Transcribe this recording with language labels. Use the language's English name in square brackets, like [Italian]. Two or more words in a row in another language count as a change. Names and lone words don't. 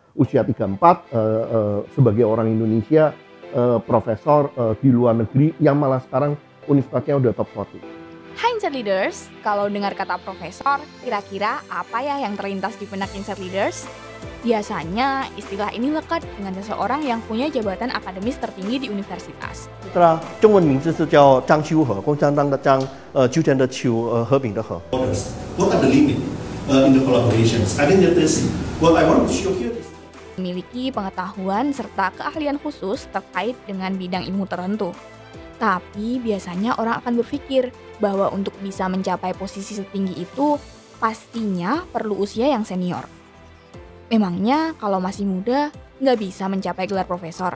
[Indonesian] usia 34 sebagai orang Indonesia, profesor di luar negeri yang malah sekarang universitasnya udah top 40. Hai Insight Leaders, kalau dengar kata profesor, kira-kira apa ya yang terlintas di benak Insight Leaders? Biasanya istilah ini lekat dengan seseorang yang punya jabatan akademis tertinggi di universitas. [Chinese] 中文名字是叫张秋和，共产党的张，秋天的秋，和平的和。 [English] What are the limit in the collaborations? I think that is what I want to show here. [Indonesian] Memiliki pengetahuan serta keahlian khusus terkait dengan bidang ilmu tertentu. Tapi biasanya orang akan berpikir bahwa untuk bisa mencapai posisi setinggi itu pastinya perlu usia yang senior. Memangnya kalau masih muda nggak bisa mencapai gelar profesor?